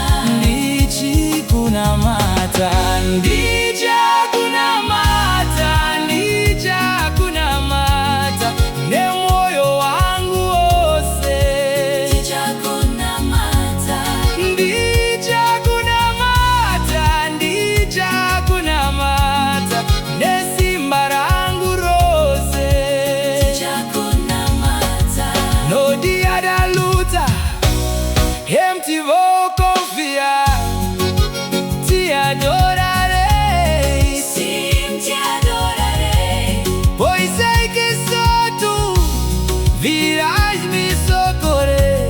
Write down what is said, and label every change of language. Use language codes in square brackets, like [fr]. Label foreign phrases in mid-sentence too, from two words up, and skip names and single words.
[sn] ndichikunamata, ndichakunamata, ndichakunamata nemoyo wangu wose. Ndichakunamata. Ndichakunamata, ndichakunamata nesimba rangu rose. Ndichakunamata. [pt] No dia da luta, empty vou confiar, te adorarei, Sim, te adorarei. pois sei que só tu virás me socorrer.